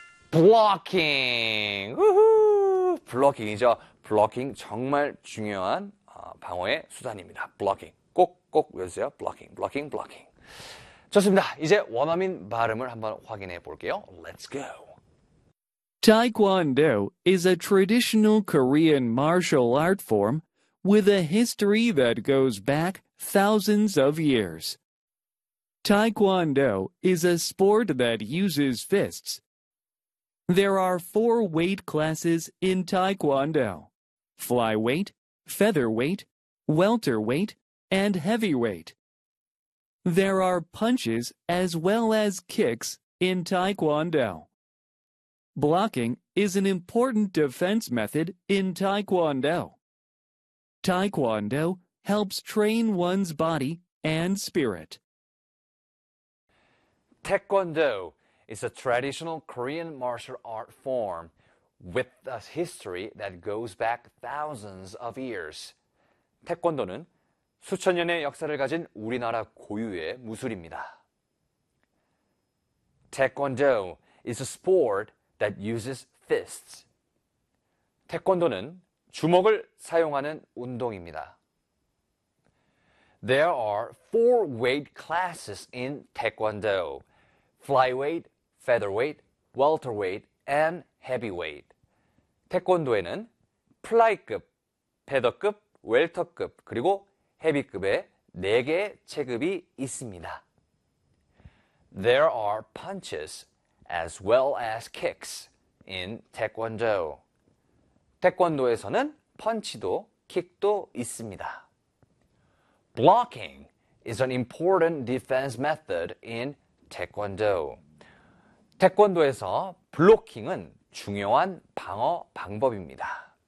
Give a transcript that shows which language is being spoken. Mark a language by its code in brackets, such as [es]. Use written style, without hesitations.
[ko] Blocking. 우후, blocking이죠. Blocking 정말 중요한 방어의 수단입니다. Blocking. 꼭꼭 외우세요. Blocking, blocking, blocking. 좋습니다. 이제 원어민 발음을 한번 확인해 볼게요. [en] Let's go. Taekwondo is a traditional Korean martial art form with a history that goes back thousands of years. Taekwondo is a sport that uses fists. There are four weight classes in Taekwondo: flyweight, featherweight, welterweight, and heavyweight. There are punches as well as kicks in Taekwondo. Blocking is an important defense method in Taekwondo. Taekwondo helps train one's body and spirit. Taekwondo is a traditional Korean martial art form with a history that goes back thousands of years. [ko] 태권도는 수천 년의 역사를 가진 우리나라 고유의 무술입니다. [en] Taekwondo is a sport that uses fists. [ko] 태권도는 주먹을 사용하는 운동입니다. [en] There are four weight classes in Taekwondo: flyweight, featherweight, welterweight, and heavyweight. [ko] 태권도에는 플라이급, 패더급, 웰터급, 그리고 헤비급의 네 개의 체급이 있습니다. [en] There are punches as well as kicks in 태권도. [ko] 태권도에서는 펀치도 킥도 있습니다. [en] Blocking is an important defense method in 태권도. [ko] 태권도에서 블로킹은 중요한 방어 방법입니다.